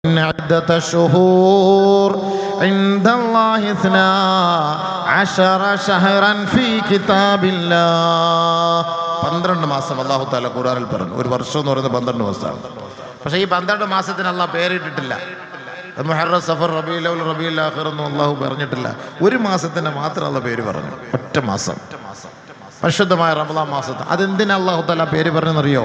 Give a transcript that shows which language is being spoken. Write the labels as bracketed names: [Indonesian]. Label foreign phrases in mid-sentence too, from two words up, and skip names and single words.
[Arabic] عدة الشهور عند الله 12 شهرا في كتاب الله. [Malayalam] 12 മാസം [Arabic] الله تعالى [Malayalam] ഖുർആനിൽ പറഞ്ഞു. ഒരു വർഷം എന്ന് പറയുന്നത് 12 മാസമാണ്. പക്ഷേ ഈ 12 മാസത്തിന് അല്ലാഹ് പേരിട്ടിട്ടില്ല. മുഹറം, സഫർ, റബീഉൽ അവ്വൽ, റബീഉൽ ആഖിർ ഒന്നും അല്ലാഹു പറഞ്ഞിട്ടില്ല. ഒരു മാസത്തിന് മാത്രം അല്ലാഹ് പേര് പറഞ്ഞു. ഒറ്റ മാസം, പരിശുദ്ധമായ റമളാൻ മാസത്തെ. അതെന്തിനാ [Arabic] الله تعالى [Malayalam] പേര് പറഞ്ഞെന്നറിയോ?